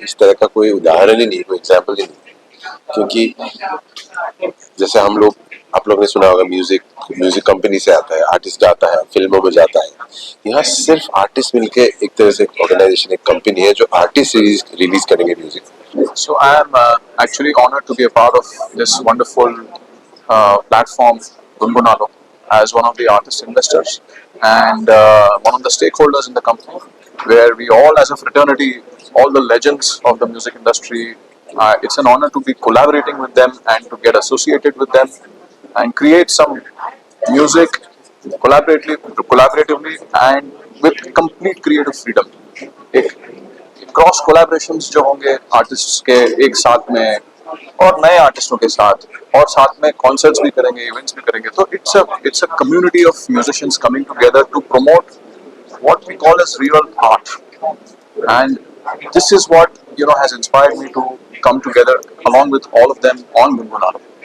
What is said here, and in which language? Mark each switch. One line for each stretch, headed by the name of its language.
Hindi: इस तरह का कोई उदाहरण ही नहीं, कोई एग्जांपल ही नहीं. क्योंकि जैसे हम लोग, आप लोगों ने सुना होगा, म्यूजिक कंपनी से आता है, आर्टिस्ट जाता है, फिल्मों में जाता है. यहाँ सिर्फ आर्टिस्ट मिलके एक तरह से ऑर्गेनाइजेशन, एक कंपनी है जो आर्टिस्ट रिलीज करेंगे music.
English: So I am actually honored to be a part of this wonderful platform, Gungunalo, as one of the artist investors and one of the stakeholders in the company, where we all, as a fraternity, all the legends of the music industry, It's an honor to be collaborating with them and to get associated with them and create some music collaboratively and with complete creative freedom.
Hindi: एक cross collaborations जो होंगे artists के एक साथ में और नए आर्टिस्टों के साथ और साथ में कॉन्सर्ट्स भी करेंगे, इवेंट्स भी करेंगे, तो
English: It's a community of musicians coming together to promote what we call as real art, and this is what has inspired me to come together along with all of them on Gungunalo.